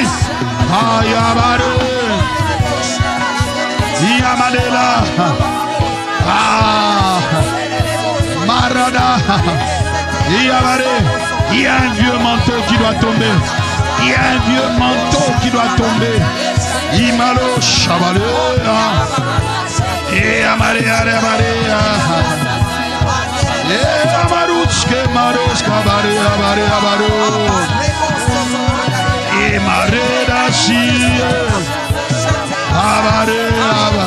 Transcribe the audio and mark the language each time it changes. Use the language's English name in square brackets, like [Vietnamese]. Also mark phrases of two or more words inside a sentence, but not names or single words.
[French] Ayabare, Yamadela, Marada, Yabare. Il y a un vieux manteau qui doit tomber. Il y a un vieux manteau qui doit tomber. Imalo Shabalea, et Amarea, et Amaruske Maroska Barea Barea Baro, et Mareda Shie, Abarea,